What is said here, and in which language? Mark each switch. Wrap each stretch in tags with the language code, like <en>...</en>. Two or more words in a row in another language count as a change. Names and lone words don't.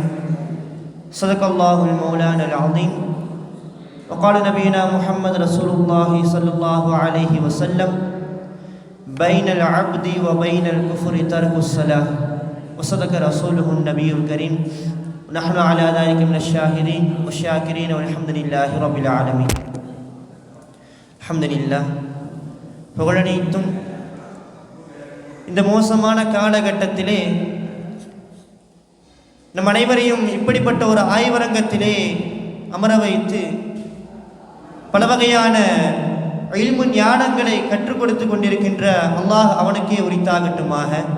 <ar>صدق الله المولانا العظيم. وقال نبينا محمد رسول الله صلى الله عليه وسلم بين العبد وبين الكفر ترك الصلاة. وصدق رسوله النبي الكريم. ونحن على ذلك من الشاهدين والشاكرين والحمد لله رب العالمين. الحمد لله.</ar> <ta>புகழனைத்தும் இந்த மோசமான காலகட்டத்திலே நம் அனைவரையும் இப்படிப்பட்ட ஒரு ஆய்வரங்கத்திலே அமர வைத்து பல வகையான இல்மு ஞானங்களை கற்றுக் கொடுத்து கொண்டிருக்கின்ற அல்லாஹ் அவனுக்கே உரித்தாகட்டுமாக.</ta>